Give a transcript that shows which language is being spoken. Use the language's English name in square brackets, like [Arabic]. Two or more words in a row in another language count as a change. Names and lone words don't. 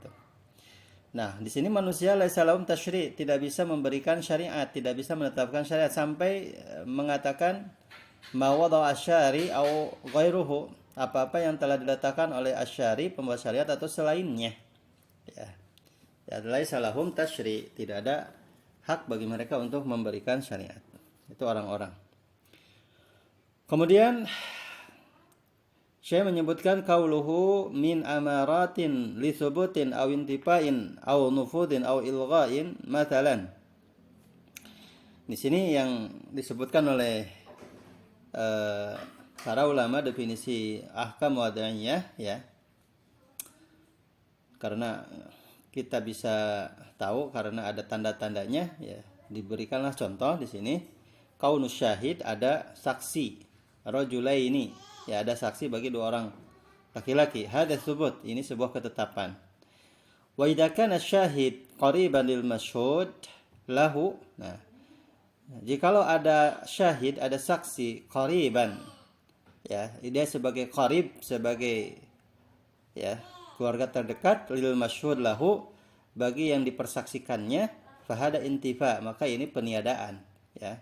[Indonesian] Nah, di sini manusia [Arabic] ليس لهم تشريع', [Indonesian] tidak bisa memberikan syariat, tidak bisa menetapkan syariat sampai mengatakan [Arabic] ما وضع الشارع أو غيره, [Indonesian] apa-apa yang telah diletakkan oleh asy-syari', pembuat syariat, atau selainnya. Ya. Ya, [Arabic] ليس لهم تشريع', [Indonesian] tidak ada hak bagi mereka untuk memberikan syariat. Itu orang-orang. Kemudian Syekh menyebutkan [Arabic] قوله من أمارة لثبوت أو انتفاء أو نفوذ أو إلغاء مثلا. [Indonesian] Di sini yang disebutkan oleh para ulama definisi [Arabic] أحكام وضعية [Indonesian] ya. Karena kita bisa tahu karena ada tanda-tandanya ya. Diberikanlah contoh di sini. [Arabic] كون الشاهد, [Indonesian] ada saksi. Rajulaini, ya ada saksi bagi dua orang laki-laki. [Arabic] هذا ثبوت, [Indonesian] ini sebuah ketetapan. [Arabic] وإذا كان الشاهد قريبا للمشهود له. [Indonesian] Nah, jikalau ada syahid, ada saksi qariban, ya, dia sebagai qarib, sebagai ya keluarga terdekat, [Arabic] للمشهود له, [Indonesian] bagi yang dipersaksikannya, [Arabic] فهذا انتفاء, [Indonesian] maka ini peniadaan, ya.